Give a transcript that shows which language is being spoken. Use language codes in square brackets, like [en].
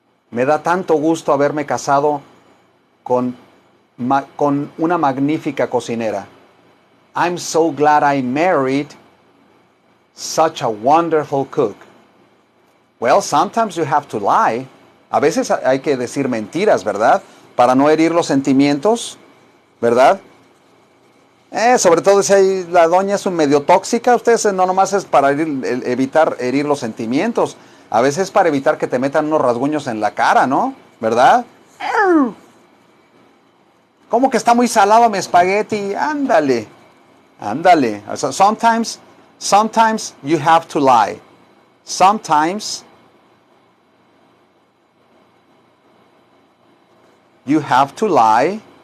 [es] Me da tanto gusto haberme casado con una magnífica cocinera. [en] I'm so glad I married such a wonderful cook. Well, sometimes you have to lie. [es] A veces hay que decir mentiras, ¿verdad? Para no herir los sentimientos, ¿verdad? Sobre todo si la doña es un medio tóxica, ustedes no nomás es para evitar herir los sentimientos. A veces es para evitar que te metan unos rasguños en la cara, ¿no? ¿Verdad? ¿Cómo que está muy salado mi espagueti? Ándale, ándale. [en] So sometimes you have to lie. Sometimes you have to lie.